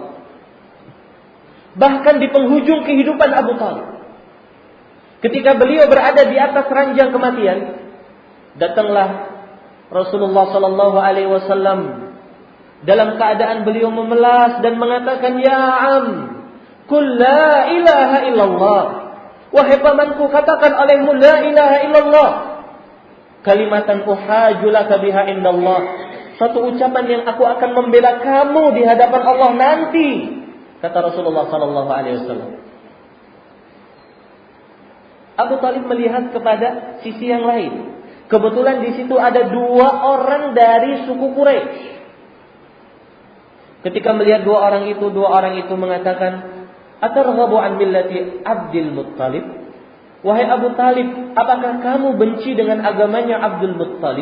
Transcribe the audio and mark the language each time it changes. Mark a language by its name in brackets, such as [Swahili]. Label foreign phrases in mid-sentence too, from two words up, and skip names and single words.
[Indonesian] Bahkan di penghujung kehidupan Abu Talib, ketika beliau berada di atas ranjang kematian, datanglah Rasulullah [Arabic] صلى الله عليه وسلم [Indonesian] dalam keadaan beliau memelas dan mengatakan, [Arabic] "يا عم قل لا إله إلا الله." [Indonesian] Wahai pamanku, katakan olehmu [Arabic] لا إله إلا الله. كلمة أحاج لك بها عند الله. [Indonesian] Satu ucapan yang aku akan membela kamu di hadapan Allah nanti, kata Rasulullah [Arabic] صلى الله عليه وسلم. [Indonesian] Abu Talib melihat kepada sisi yang lain. Kebetulan di situ ada dua orang dari suku Quraisy. Ketika melihat dua orang itu mengatakan, [Arabic] "أترغب عن ملة عبد المطلب?" [Indonesian] Wahai Abu Talib, apakah kamu benci dengan agamanya Abdul Muttalib?